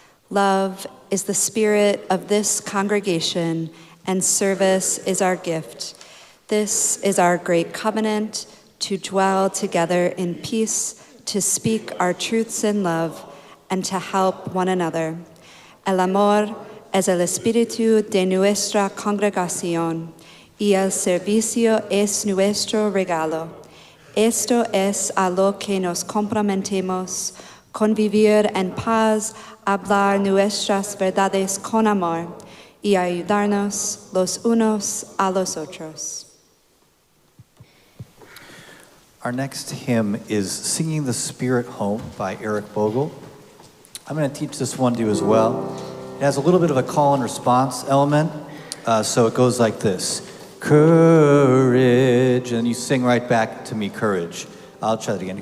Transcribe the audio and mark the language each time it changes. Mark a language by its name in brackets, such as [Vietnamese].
[English] Love is the spirit of this congregation, and service is our gift. This is our great covenant, to dwell together in peace, to speak our truths in love, and to help one another. [Spanish] El amor es el espíritu de nuestra congregación, y el servicio es nuestro regalo. Esto es a lo que nos comprometemos, convivir en paz, hablar nuestras verdades con amor, y ayudarnos los unos a los otros. [English] Our next hymn is Singing the Spirit Home by Eric Bogle. I'm going to teach this one to you as well. It has a little bit of a call and response element, so it goes like this. Courage, and you sing right back to me, courage. I'll try that again.